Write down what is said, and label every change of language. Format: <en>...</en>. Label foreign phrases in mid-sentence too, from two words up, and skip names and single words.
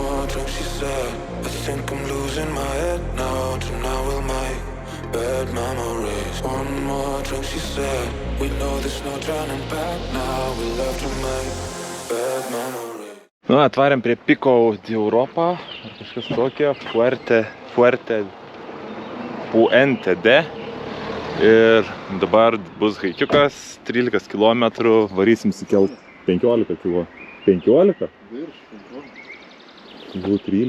<en>drink, she said. I think I'm losing my head now. Tonight we'll make bad memories. One more drink, she said. We know there's no turning back now. We love to make bad memories.</en> <lt>Nu, atvarėm prie</lt> <es>Pico di Europa,</es> <lt>ar kažkas tokio, Puente D. Ir dabar bus haikiukas, 13 km, varysim sukelt 15 km. 15? Buvo 13.</lt>